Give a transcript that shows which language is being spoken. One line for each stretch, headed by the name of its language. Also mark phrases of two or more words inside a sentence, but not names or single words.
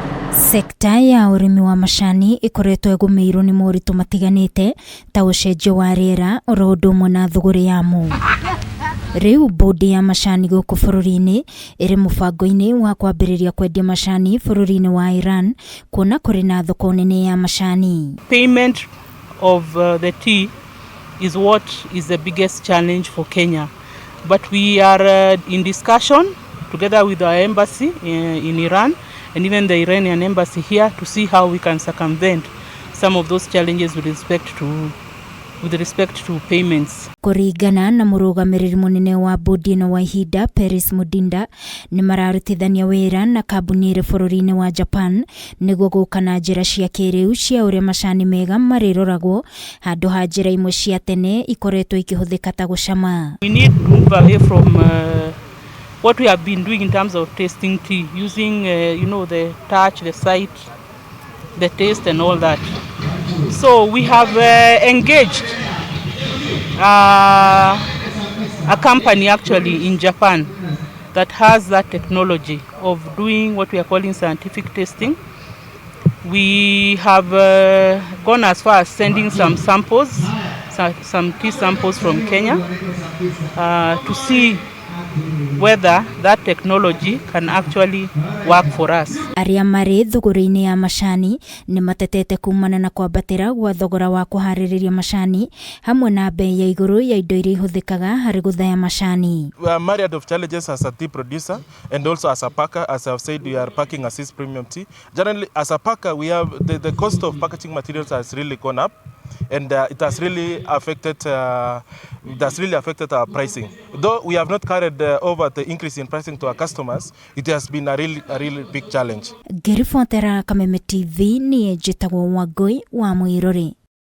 Kikuyu: Sekta ya urimi wa macani ikoretwo igumiirwo ni moritu matiganite ta ucenjio wa riera oro undu umwe na thogora yamo. Riu bondi ya macani guku bururi-ini iri mubango-ini wa kwambiriria kwendia macani bururi-ini wa Iran kuona kuri na thoko nene ya macani.
English: Payment of the tea is what is the biggest challenge for Kenya, but we are in discussion together with our embassy in Iran and even the Iranian embassy here to see how we can circumvent some of those challenges with respect to payments.
Kikuyu: Kuringana na Murugamiriri munene wa bondi-ini wa ihinda Peris Mudida, nimararutithania wira na kambuni iri bururi-ini wa Japan nigwo guuka na njira cia kiriu cia uria macani mega mariroragwo handu ha njira imwe cia tene ikoretwo ikihuthika ta gucama.
English: We need to move away from what we have been doing in terms of tasting tea, using the touch, the sight, the taste and all that. So we have engaged a company actually in Japan that has that technology of doing what we are calling scientific tasting. We have gone as far as sending some samples, some tea samples from Kenya to see whether that technology can actually work for us.
Kikuyu: Aria mari thogora-ini ya macani ni matetete kumana na kwambatira gwa thogora wa kuhaririria macani hamwe na bei ya iguru ya indo iria ihuthikaga hari guthaya macani.
English: We are myriad of challenges as a tea producer and also as a packer. As I've said, we are packing assist premium tea. Generally, as a packer, we have the cost of packaging materials has really gone up, and it has really affected our pricing. Though we have not carried over the increase in pricing to our customers, it has been a really big challenge.
Kikuyu: Kameme TV ni njitagwo Wangui wa Mwiruri.